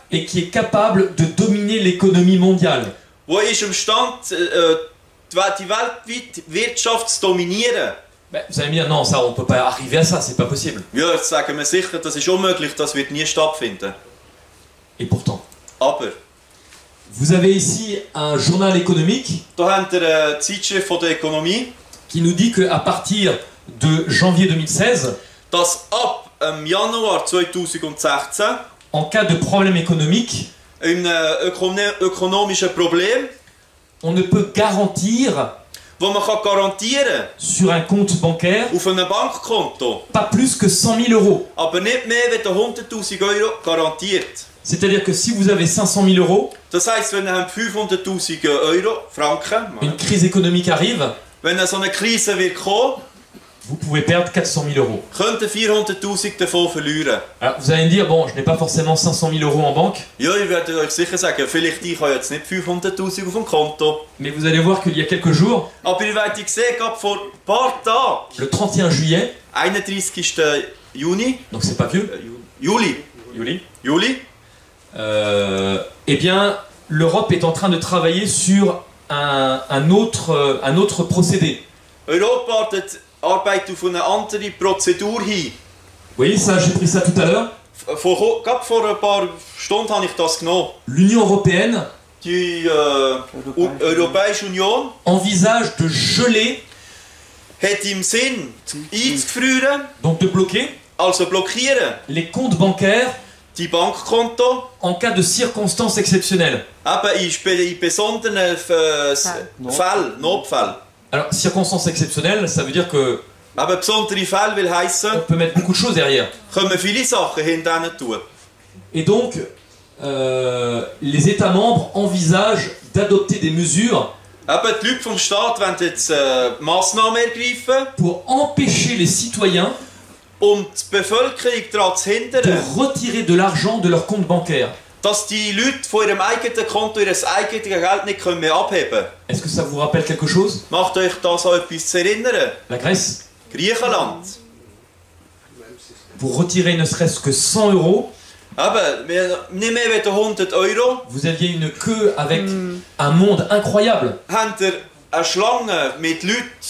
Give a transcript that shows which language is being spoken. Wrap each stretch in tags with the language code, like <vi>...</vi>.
<fr>et qui est capable de dominer l'économie mondiale.</fr> <de>wo ist imstande, die weltweite Wirtschaft zu dominieren.</de> <fr>Ben, vous allez me dire, non, ça, on ne peut pas arriver à ça, c'est pas possible.</fr> <de>Ja, jetzt sagen wir sicher, das ist unmöglich, das wird nie stattfinden.</de> <fr>Et pourtant,</fr> <de>Aber,</de> <fr>vous avez ici un journal économique</fr> <de>da habt ihr eine Zeitschrift von der Ökonomie,</de> <fr>qui nous dit qu'à partir de janvier 2016,</fr> <de>dass ab Januar 2016</de> <fr>en cas de problème économique,</fr> <de>in einem ökonomischen Problem,</de> <fr>on ne peut garantir</fr> <de>wo man kann garantieren</de> <fr>sur un compte bancaire</fr> <de>auf einem Bankkonto,</de> <fr>pas plus que 100 000 euros.</fr> <de>aber nicht mehr als 100'000 Euro garantiert.</de> <fr>C'est-à-dire que si vous avez 500 000 euros,</fr> <de>Das heisst, wenn ihr 500'000 Euro, Franken,</de> <fr>une crise économique arrive,</fr> <de>wenn so eine Krise wird kommen,</de> <fr>vous pouvez perdre 400 000 euros.</fr> <de>könnten 400'000 davon verlieren.</de> <fr>Alors vous allez me dire, bon, je n'ai pas forcément 500 000 euros en banque,</fr> <de>Ja, ich werde euch sicher sagen, vielleicht ich habe jetzt nicht 500'000 auf dem Konto,</de> <fr>mais vous allez voir qu'il y a quelques jours,</fr> <de>aber ihr werdet sehen, gerade vor ein paar Tagen,</de> <fr>le 31 juillet,</fr> <de>31. Juni,</de> <fr>donc c'est pas vieux,</fr> <de>Juli,</de> <fr>eh bien, l'Europe est en train de travailler sur un autre procédé.</fr> <de>Europa arbeitet auf eine andere Prozedur hin.</de> <fr>Vous voyez ça, j'ai pris ça tout à l'heure.</fr> <de>Gerade vor ein paar Stunden habe ich das genommen.</de> <fr>L'Union européenne</fr> <de>Die Europäische Union</de> <fr>envisage de geler,</fr> <de>hat im Sinn, einzufrieren,</de> <fr>donc de bloquer,</fr> <de>also blockieren,</de> <fr>les comptes bancaires</fr> <de>die Bankkonto,</de> <fr>en cas de circonstances exceptionnelles.</fr> <de>eben in besonderen Fällen, Notfällen.</de> <fr>Alors, circonstances exceptionnelles, ça veut dire que</fr> <de>Aber besondere Fälle will</de> <fr>on</fr> <de>heissen,</de> <fr>peut mettre beaucoup de choses derrière.</fr> <de>können wir viele Sachen hinter tun.</de> <fr>Et donc, les États membres envisagent d'adopter des mesures</fr> <de>Eben, die Leute vom Staat wollen jetzt Massnahmen ergreifen,</de> <fr>pour empêcher les citoyens</fr> <de>um die Bevölkerung daran zu</de> <fr>de</fr> <de>hindern,</de> <fr>retirer de l'argent de leur compte bancaire.</fr> <de>dass die Leute von ihrem eigenen Konto ihr eigenes Geld nicht mehr abheben können.</de> <fr>Est-ce que ça vous rappelle quelque chose?</fr> <de>Macht euch das an etwas zu erinnern?</de> <fr>La Grèce,</fr> <de>Griechenland.</de> <fr>pour retirer ne serait-ce que 100 euros,</fr> <de>Eben, nicht mehr als 100 Euro,</de> <fr>vous aviez une queue avec un monde incroyable.</fr> <de>habt ihr eine Schlange mit Leuten.</de>